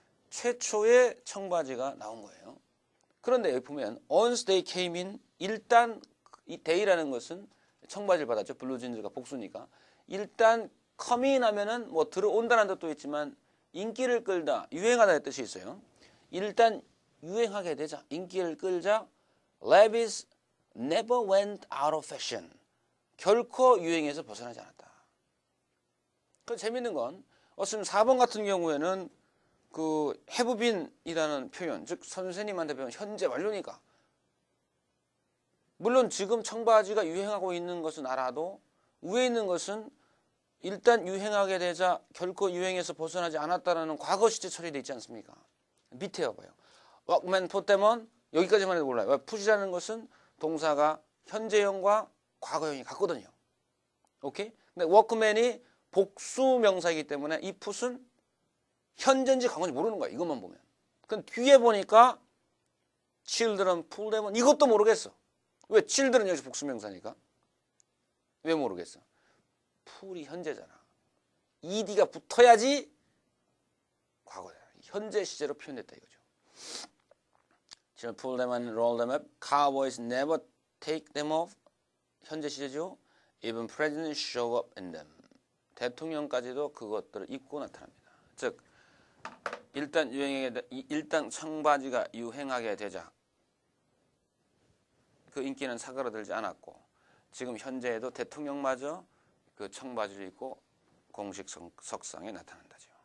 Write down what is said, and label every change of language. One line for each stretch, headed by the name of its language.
Korean: 최초의 청바지가 나온 거예요. 그런데 여기 보면
English: once they came in,
Korean: 일단 이 they라는 것은 청바지를 받았죠. 블루진즈가 복수니까. 일단 come in 하면은 뭐 들어온다는 뜻도 있지만 인기를 끌다, 유행하다의 뜻이 있어요. 일단 유행하게 되자, 인기를 끌자
English: Levi's never went out of fashion.
Korean: 결코 유행에서 벗어나지 않았다. 그 재밌는 건 어쨌든 4번 같은 경우에는 그 have been이라는 표현, 즉 선생님한테 배운 현재 완료니까 물론 지금 청바지가 유행하고 있는 것은 알아도 위에 있는 것은 일단 유행하게 되자 결코 유행에서 벗어나지 않았다라는 과거 시제 처리되어 있지 않습니까? 밑에 봐요.
English: Walkman put them on
Korean: 여기까지만 해도 몰라요. put이라는 것은 동사가 현재형과 과거형이 같거든요. 오케이? 근데 워크맨이 복수 명사이기 때문에 이 put은 현재인지 과거인지 모르는 거야. 이것만 보면. 그럼 뒤에 보니까
English: children pull them on
Korean: 이것도 모르겠어. 왜? children 역시 복수 명사니까. 왜 모르겠어? pull이 현재잖아. ed가 붙어야지 과거잖아. 현재 시제로 표현됐다 이거죠.
English: Children pull them and roll them up. Cowboys never take them off.
Korean: 현재 시제죠.
English: Even presidents show up in them.
Korean: 대통령까지도 그것들을 입고 나타납니다. 즉 일단 청바지가 유행하게 되자 그 인기는 사그라들지 않았고 지금 현재에도 대통령마저 그 청바지를 입고 공식 석상에 나타난다죠.